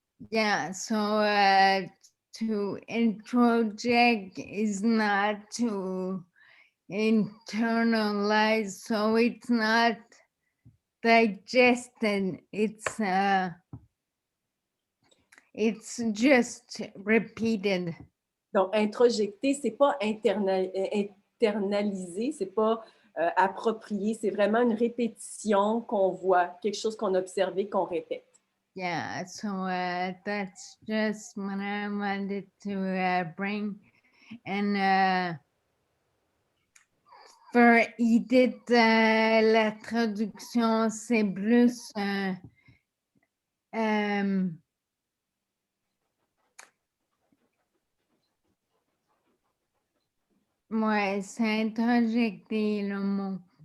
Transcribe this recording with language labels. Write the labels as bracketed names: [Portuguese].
[English] Yeah, so to introject is not to internalize, so it's not digested, it's just repeated. [French] Donc, introjecter, c'est pas internaliser, c'est pas approprier, c'est vraiment une répétition qu'on voit, quelque chose qu'on a observé, qu'on répète. [English] Yeah, so that's just what I wanted to bring. And For Edith, [French] la traduction, c'est plus ouais, c'est introjecté le mot.